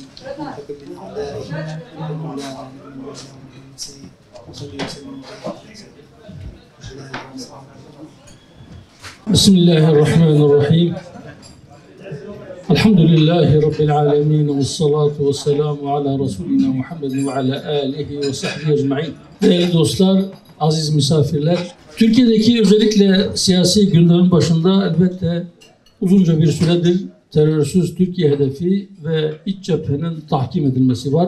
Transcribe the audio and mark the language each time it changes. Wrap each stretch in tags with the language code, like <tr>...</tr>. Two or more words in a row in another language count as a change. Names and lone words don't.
<ar>وانتقم من أعدائهم أنت مولانا ونعم النصير. وصلي وسلم على بسم الله الرحمن الرحيم. الحمد لله رب العالمين والصلاة والسلام على رسولنا محمد و على آله و صحبه أجمعين.</ar> <tr>Değerli dostlar, aziz misafirler, Türkiye'deki özellikle siyasi gündemin başında elbette uzunca bir süredir terörsüz Türkiye hedefi ve iç cephenin tahkim edilmesi var.</tr>